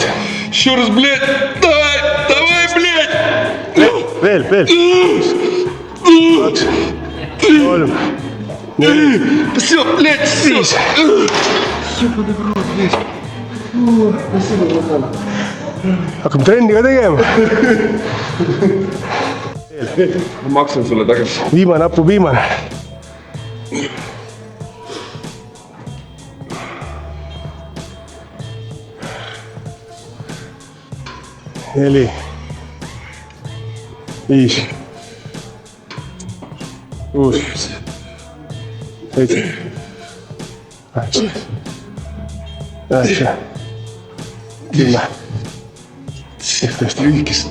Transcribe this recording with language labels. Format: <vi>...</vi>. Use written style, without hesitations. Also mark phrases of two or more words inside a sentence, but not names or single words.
<ru>Еще раз, блядь! Давай, блядь!</ru> <et>Veel. 2, 3, 4.</et> <ru>Все, блядь, все! Ёбаный в рот, блядь! Спасибо, братан.</ru> <et>Hakkame trenni ka tegema. Ma maksan sulle tagasi. Viimane, Apu, viimane. 4, 5, 6, 7, 8, 9, 10, 11, lühikest.</et>